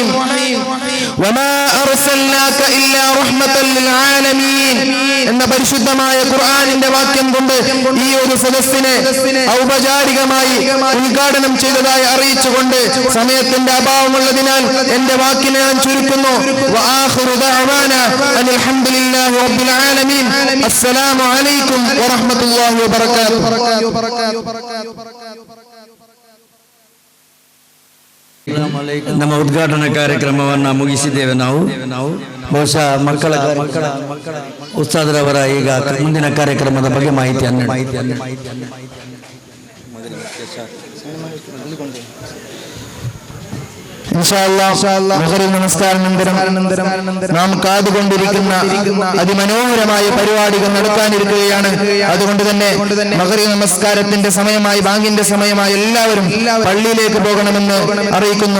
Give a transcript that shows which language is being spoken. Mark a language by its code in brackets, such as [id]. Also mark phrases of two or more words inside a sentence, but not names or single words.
[ar] وما أرسلناك إلا رحمة للعالمين [ml] എന്ന പരിശുദ്ധമായ ഖുർആനിന്റെ വാക്യം കൊണ്ട് ഈ ഒരു സദസ്സിനെ ഔപചാരികമായി ഉദ്ഘാടനം ചെയ്തതായി അറിയിച്ചുകൊണ്ട് സമയത്തിന്റെ അഭാവമുള്ളതിനാൽ എന്റെ വാക്കിനെ ഞാൻ ചുരുക്കുന്നു. [ar] وآخر دعوانا أن الحمد لله رب العالمين. السلام عليكم ورحمة الله وبركاته. [kn] ನಮ್ಮ ಉದ್ಘಾಟನಾ ಕಾರ್ಯಕ್ರಮವನ್ನು ಮುಗಿಸಿದ್ದೇವೆ. ನಾವು ಬಹುಶಃ ಮಕ್ಕಳ ಉಸ್ತಾದರವರ ಈಗ ಮುಂದಿನ ಕಾರ್ಯಕ್ರಮದ ಬಗ್ಗೆ ಮಾಹಿತಿಯನ್ನು [ml] നമസ്കാരാനന്തരം നാം കാതുകൊണ്ടിരിക്കുന്ന അതിമനോഹരമായ പരിപാടികൾ നടക്കാനിരിക്കുകയാണ്. അതുകൊണ്ട് തന്നെ മഗ്‌രിബ് നമസ്കാരത്തിന്റെ സമയമായി, ബാങ്കിന്റെ സമയമായി എല്ലാവരും പള്ളിയിലേക്ക് പോകണമെന്ന് അറിയിക്കുന്നു.